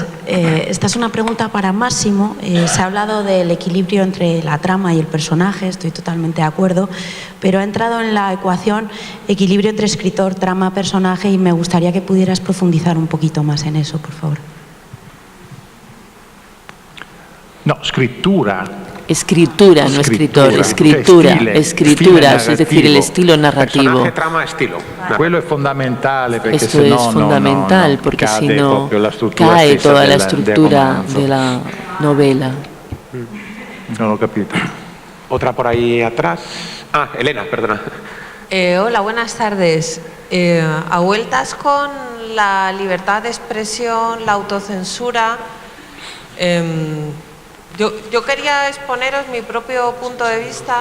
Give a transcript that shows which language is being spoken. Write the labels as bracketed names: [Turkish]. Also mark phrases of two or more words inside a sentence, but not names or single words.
[Spanish] Esta es una pregunta para Máximo. Se ha hablado del equilibrio entre la trama y el personaje, estoy totalmente de acuerdo, pero ha entrado en la ecuación equilibrio entre escritor, trama, personaje, y me gustaría que pudieras profundizar un poquito más en eso, por favor. No, escritura, no escritor, escritura, es decir, el estilo narrativo. Personaje, trama, estilo. [Italian] Quello è fondamentale, [Spanish] Esto es fundamental porque si no cae toda la estructura de la novela. [Italian] No l'ho capito. [Spanish] Otra por ahí atrás. Ah, Elena, perdona. Hola, buenas tardes. A vueltas con la libertad de expresión, la autocensura. Yo quería exponeros mi propio punto de vista.